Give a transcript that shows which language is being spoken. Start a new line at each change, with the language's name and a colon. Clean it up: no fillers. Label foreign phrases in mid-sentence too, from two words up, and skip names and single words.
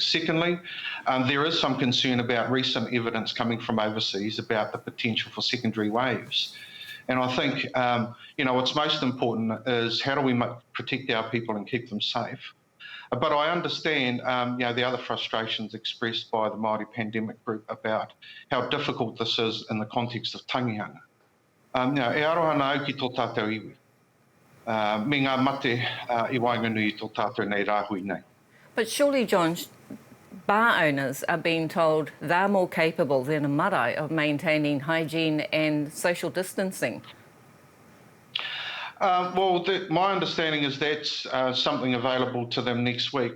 English: Secondly, there is some concern about recent evidence coming from overseas about the potential for secondary waves. And I think, what's most important is how do we protect our people and keep them safe? But I understand, the other frustrations expressed by the Māori Pandemic Group about how difficult this is in the context of tangihanga.
Māori: E aroha nā au ki tō tātou iwi. Me ngā mate I Wainganui tō tātou nei rāhui nei.
English: But surely, John, bar owners are being told they're more capable than a marae of maintaining hygiene and social distancing. My understanding is that's something available to them next week.